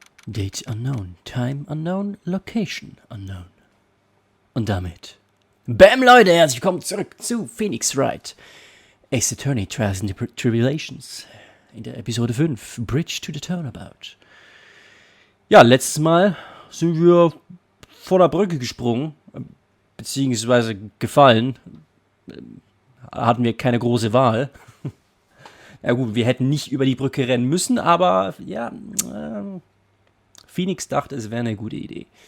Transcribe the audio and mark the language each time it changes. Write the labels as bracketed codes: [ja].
[en] Date unknown, time unknown, location unknown. [de] Und damit BAM Leute, herzlich willkommen zurück zu Phoenix Wright. [en] Ace Attorney Trials and Tribulations. [de] In der Episode 5, Bridge to the Turnabout. Ja, letztes Mal sind wir vor der Brücke gesprungen, beziehungsweise gefallen. Hatten wir keine große Wahl. Ja gut, wir hätten nicht über die Brücke rennen müssen, aber ja, Phoenix dachte, es wäre eine gute Idee.